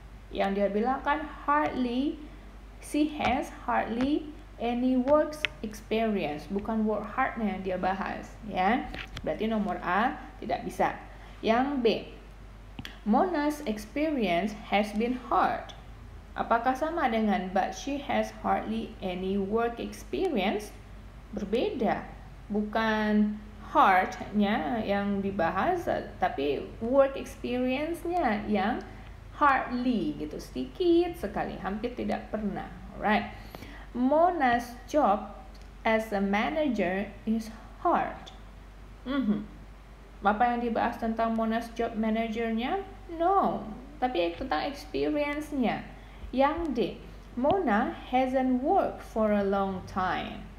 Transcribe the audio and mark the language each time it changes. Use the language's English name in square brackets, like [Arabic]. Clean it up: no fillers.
[Indonesian] Yang dia bilang kan [English] hardly, she has hardly any work experience. [Indonesian] Bukan work hard-nya yang dia bahas, ya. Berarti nomor A tidak bisa. Yang B, [English] Mona's experience has been hard. [Indonesian] Apakah sama dengan [English] but she has hardly any work experience? [Indonesian] Berbeda. Bukan hard-nya yang dibahas, tapi work experience-nya yang hardly gitu, sedikit sekali, hampir tidak pernah. [English] Right. Mona's job as a manager is hard. [Indonesian] Apa yang dibahas tentang Mona's job managernya? [English] No, [Indonesian] tapi tentang experience-nya. Yang D, [English] Mona hasn't worked for a long time.